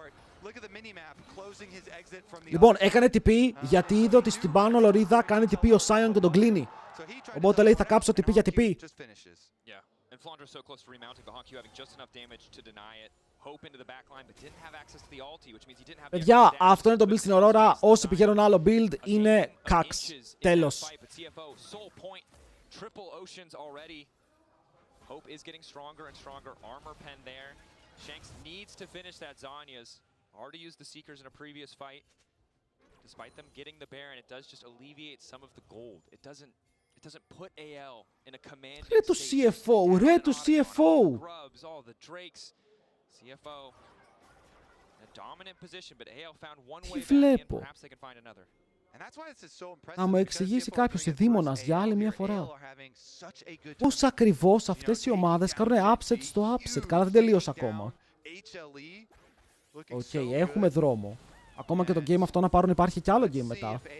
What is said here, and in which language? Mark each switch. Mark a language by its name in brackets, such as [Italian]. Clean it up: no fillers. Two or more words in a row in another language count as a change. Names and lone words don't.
[Greek] Λοιπόν, έκανε TP γιατί είδε ότι στην πάνω λωρίδα κάνει TP ο Sion και τον κλείνει. Οπότε λέει θα κάψω TP για TP. Παιδιά, αυτό είναι το build στην Aurora. Όσοι πηγαίνουν άλλο build είναι καξ. Τέλος. [English] Hope is getting stronger and stronger. Armor pen there. Shanks needs to finish that Zanya's. Already used the Seekers in a previous fight. Despite them getting the Baron, it does just alleviate some of the gold. It doesn't put AL in a commanding [Greek] Ρε του CFO, ρε του CFO. [English] Grubs, all the Drakes. CFO in a dominant position, but AL found one way back in. Perhaps they can find another. [Greek] Να μου εξηγήσει κάποιος δήμονας για άλλη μια φορά πώς ακριβώς αυτές οι ομάδες κάνουν upset στο upset. Καλά, δεν τελείωσε ακόμα. Οκ, έχουμε δρόμο. Ακόμα και το game αυτό να πάρουν, υπάρχει κι άλλο game μετά.